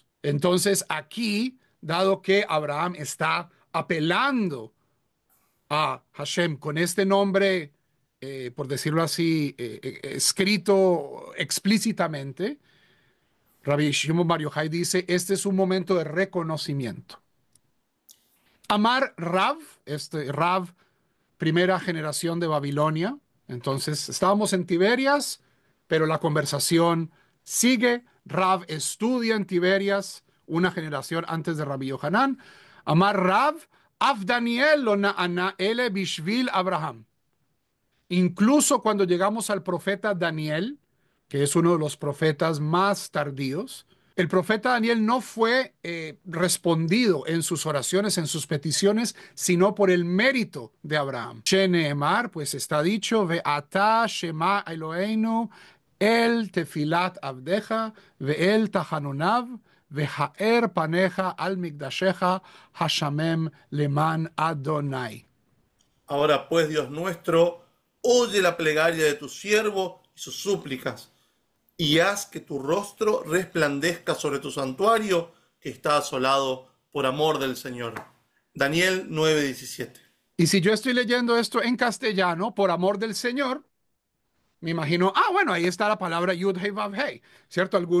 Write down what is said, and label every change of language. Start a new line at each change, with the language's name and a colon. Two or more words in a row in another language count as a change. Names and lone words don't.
Spanish: Entonces aquí, dado que Abraham está apelando a Hashem con este nombre, por decirlo así, escrito explícitamente, Rabbi Shimon Bar Yochai dice, este es un momento de reconocimiento.
Hebrew: אמר רב, רב,
Spanish: primera generación de Babilonia. Entonces, estábamos en Tiberias, pero la conversación sigue. Rav estudia en Tiberias, una generación antes de Rabbi Yohanan.
Hebrew: אמר רב, אף דניאל לא נענה אלא בשביל אברהם.
Spanish: Incluso cuando llegamos al profeta Daniel, que es uno de los profetas más tardíos, el profeta Daniel no fue respondido en sus oraciones, en sus peticiones, sino por el mérito de Abraham. Sheneemar, pues está dicho,
Hebrew: ועתה שמע אלוהינו, אל תפילת עבדך, ואל תחנוניו, והאר פניך על מקדשך, השמם למען אדוני.
Spanish: Ahora pues, Dios nuestro, oye la plegaria de tu siervo y sus súplicas, y haz que tu rostro resplandezca sobre tu santuario que está asolado por amor del Señor. Daniel 9:17. Y si yo estoy leyendo esto en castellano, por amor del Señor, me imagino, bueno, ahí está la palabra Yud Hei Vav Hei, ¿cierto?